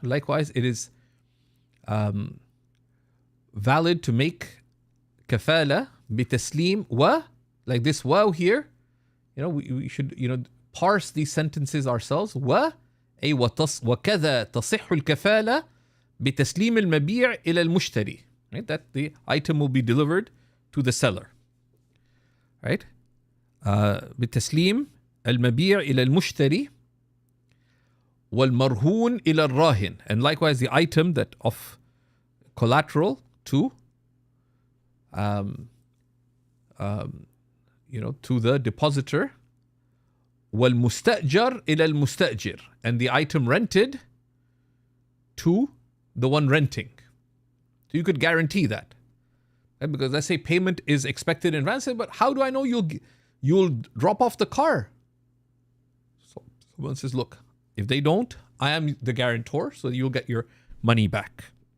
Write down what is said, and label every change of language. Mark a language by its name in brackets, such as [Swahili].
[English] Likewise, it is valid to make kafala بتسليم like this واو here. We should parse these sentences ourselves. [Arabic] وكذا تصح الكفالة بتسليم المبيع إلى المشتري. [English] Right? That the item will be delivered to the seller. Right? [Arabic] بتسليم المبيع إلى المشتري والمرهون إلى الراهن. [English] And likewise the item that of collateral to to the depositor. [Arabic] والمستأجر إلى المستأجر. [English] And the item rented to the one renting. So you could guarantee that. Right? Because let's say payment is expected in advance, but how do I know you'll drop off the car? So someone says, look, if they don't, I am the guarantor, so you'll get your money back.